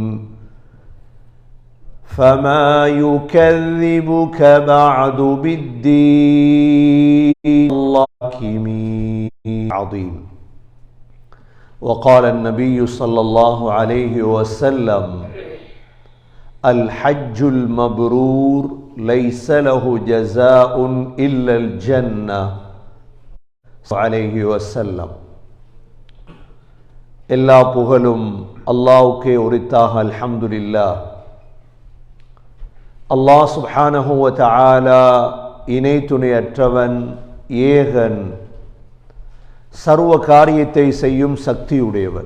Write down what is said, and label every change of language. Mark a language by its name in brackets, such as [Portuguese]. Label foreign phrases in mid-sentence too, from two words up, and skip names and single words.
[Arabic] فما يكذبك بعد بالدين الله عظيم وقال النبي صلى الله عليه وسلم الحج المبرور ليس له جزاء إلا الجنة عليه وسلم [Tamil] எல்லா புகழும் அல்லாஹ்வுக்கே உரித்தாக அல்ஹம்துலில்லாஹ். [Arabic] الله سبحانه وتعالى [Tamil] இணை துணையற்றவன், ஏகன், சர்வ காரியத்தை செய்யும் சக்தியுடையவன்.